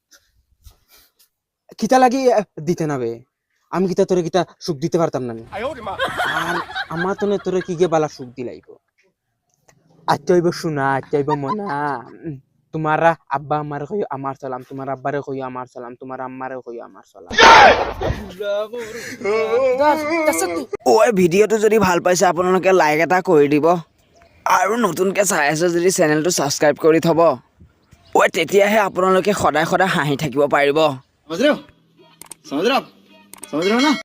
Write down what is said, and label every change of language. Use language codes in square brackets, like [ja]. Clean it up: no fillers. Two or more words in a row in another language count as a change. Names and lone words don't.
[syl] কিতা লাগি দিতে না বে আমি কিতা তোরে কিতা সুখ দিতে পারতাম না আর আমার তো তোরে কি গে বালা সুখ দিলাইব আচ্ছাইব শোনা আচ্ছাইব মনা তোমারা আব্বা আমারে কইও আমার সালাম তোমার আব্বারে কইও আমার সালাম তোমার আম্মারে কইও আমার সালাম [as] ওই ভিডিঅ'টো যদি ভাল পাইছে আপোনালোকে লাইক এটা কৰি দিব আৰু নতুনকৈ চাই আছে যদি চেনেলটো ছাবস্ক্ৰাইব কৰি থ'ব ওই তেতিয়াহে আপোনালোকে সদায় সদায় হাঁহি থাকিব পাৰিব [hi] समझ रहे हो ना